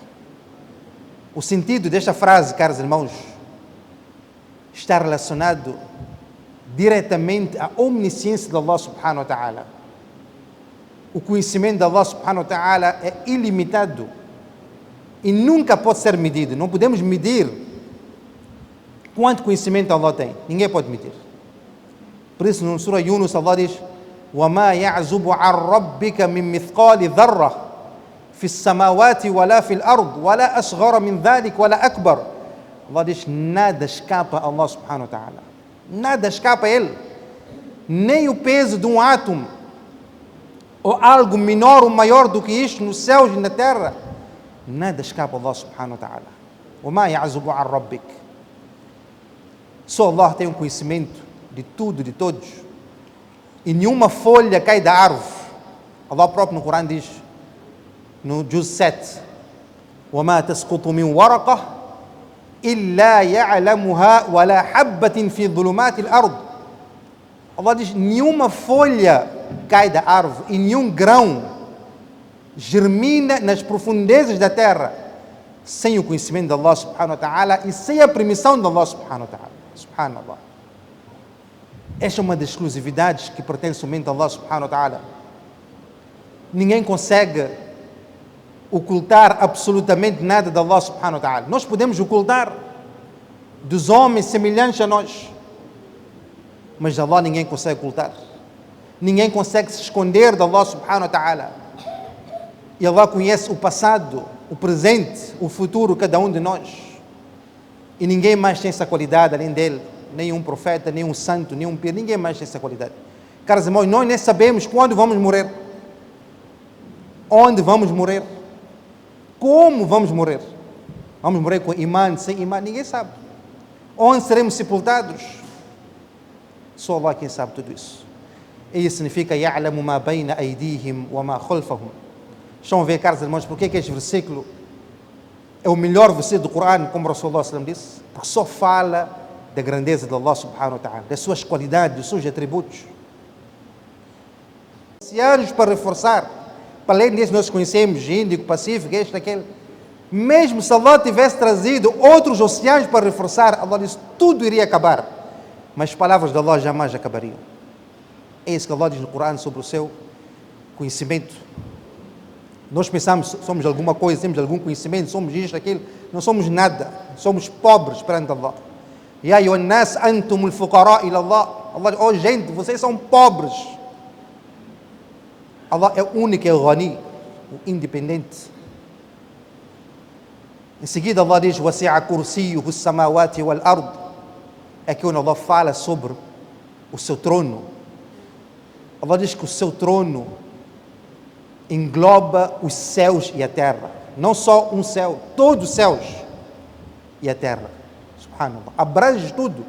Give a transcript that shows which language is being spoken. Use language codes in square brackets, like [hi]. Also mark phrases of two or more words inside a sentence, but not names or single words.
[pt] O sentido desta frase, caros irmãos, está relacionado diretamente à omnisciência de Allah [ar] سبحانه وتعالى. [pt] O conhecimento de Allah [ar] سبحانه وتعالى [pt] é ilimitado e nunca pode ser medido. Não podemos medir quanto conhecimento Allah tem. Ninguém pode medir. Por isso, no Surah Yunus, Allah diz: [ar] وَمَا يَعْزُبُ عَنْ رَبِّكَ مِنْ مِثْقَالِ ذَرَّةٍ في السماوات ولا في الأرض ولا أصغر من ذلك ولا أكبر. [pt] Allah diz: nada escapa a Allah [ar] سبحانه وتعالى. [pt] Nada escapa a Ele. Nem o peso de um átomo ou algo menor ou maior do que isto nos céus e na terra. Nada escapa a Allah [ar] سبحانه وتعالى. وَمَا يَعْزُبُ عَنْ رَبِّكَ. [pt] Só Allah tem um conhecimento de tudo, de todos. E nenhuma folha cai da árvore. Allah próprio no Corão diz, no Juz 7: [ar] وَمَا تَسْقُطُ مِنْ وَرَقَةٍ إِلَّا يَعْلَمُهَا وَلَا حَبَّةٍ فِي ظُلُمَاتِ الْأَرْضِ. [pt] Allah diz: nenhuma folha cai da árvore e nenhum grão germina nas profundezas da terra sem o conhecimento de Allah [ar] سبحانه وتعالى [pt] e sem a permissão de Allah [ar] سبحانه وتعالى. [pt] Subhanallah. Esta é uma das exclusividades que pertence somente a Allah [ar] سبحانه وتعالى. [pt] Ninguém consegue ocultar absolutamente nada de Allah [ar] سبحانه وتعالى. [pt] Nós podemos ocultar dos homens semelhantes a nós, mas de Allah ninguém consegue ocultar. Ninguém consegue se esconder de Allah [ar] سبحانه وتعالى. [pt] E Allah conhece o passado, o presente, o futuro, cada um de nós. E ninguém mais tem essa qualidade além dele. Nenhum profeta, nenhum santo, nenhum pir, ninguém mais tem essa qualidade. Caros irmãos, nós nem sabemos quando vamos morrer. Onde vamos morrer? Como vamos morrer? Vamos morrer com imã, sem imã? Ninguém sabe. Onde seremos sepultados? Só Allah quem sabe tudo isso. E isso significa [ar] يَعْلَمُ مَا بَيْنَ أَيْدِيهِمْ وَمَا خَلْفَهُم. [pt] Estão a ver, caros irmãos, porque este versículo é o melhor versículo do Corão, como [ar] رسول الله صلى الله عليه وسلم [pt] disse? Porque só fala da grandeza de Allah [ar] سبحانه وتعالى, [pt] das suas qualidades, dos seus atributos. oceanos para reforçar. Para além disso, nós conhecemos Índico, Pacífico, este, aquele. Mesmo se Allah tivesse trazido outros oceanos para reforçar, Allah disse, tudo iria acabar. Mas as palavras de Allah jamais acabariam. É isso que Allah diz no Corão sobre o seu conhecimento. Nós pensamos, somos alguma coisa, temos algum conhecimento, somos isto, aquilo. Não somos nada. Somos pobres perante Allah. [ar] يا أيها الناس أنتم الفقراء إلى الله. [pt] Allah diz, oh gente, vocês são pobres. Allah é o único, é o Ghani, o independente. Em seguida Allah diz, [ar] وسع كرسيه السماوات والأرض. [pt] É que onde Allah fala sobre o seu trono. Allah diz que o seu trono engloba os céus e a terra. Não só um céu, todos os céus e a terra. Subhanallah. Abrange tudo.